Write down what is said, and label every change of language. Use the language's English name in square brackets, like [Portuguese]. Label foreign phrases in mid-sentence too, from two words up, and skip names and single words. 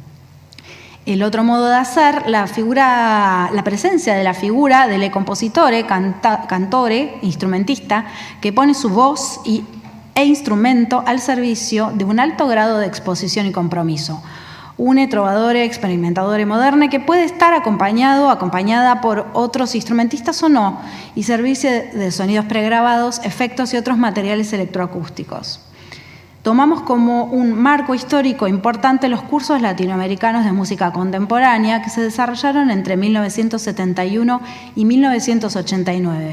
[Spanish] El otro modo de hacer, la presencia de la figura del compositore, cantore, instrumentista, que pone su voz e instrumento al servicio de un alto grado de exposición y compromiso. Un trovadore, experimentadore moderne que puede estar acompañada por otros instrumentistas o no, y servirse de sonidos pregrabados, efectos y otros materiales electroacústicos. Tomamos como un marco histórico importante los cursos latinoamericanos de música contemporánea que se desarrollaron entre 1971 y 1989.